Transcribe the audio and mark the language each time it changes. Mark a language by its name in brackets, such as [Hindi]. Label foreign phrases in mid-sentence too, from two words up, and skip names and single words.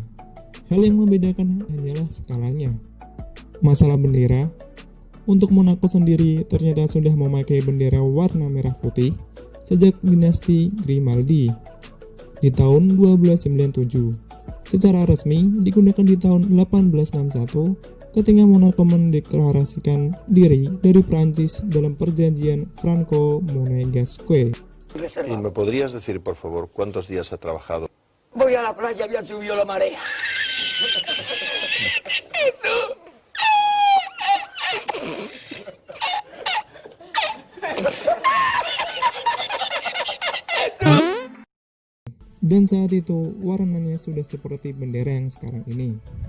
[Indonesian] Hal yang membedakan hanyalah skalanya. Masalah bendera, untuk Monaco sendiri ternyata sudah memakai bendera warna merah putih sejak dinasti Grimaldi di tahun 1297. Secara resmi digunakan di tahun 1861 ketika Monaco mendeklarasikan diri dari Prancis dalam perjanjian Franco-Monégasque. [Spanish] ¿Y me podrías decir, por favor, cuántos días ha trabajado? Voy a la playa, había subido la marea. [Indonesian] Dan saat itu warnanya sudah seperti bendera yang sekarang ini.